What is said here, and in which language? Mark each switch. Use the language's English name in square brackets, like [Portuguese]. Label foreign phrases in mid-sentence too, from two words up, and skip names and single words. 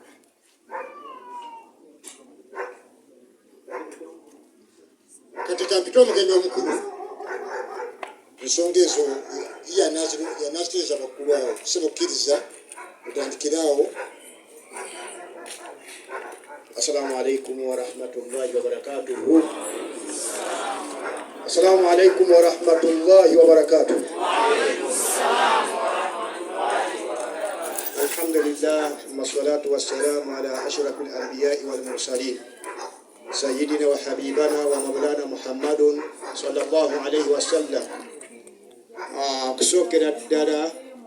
[Ganda] kati kampita omugenyi omukulu ensonga ezo yanazitereza bakulu awo tusobola okukkiriza otandikire awo [Arabic] السلام عليكم ورحمة الله وبركاته. السلام عليكم ورحمة الله وبركاته. الحمد لله والصلاة والسلام على أشرف الأنبياء والمرسلين سيدنا وحبيبنا ومولانا محمد صلى الله عليه وسلم. [Ganda] Kusokera ddala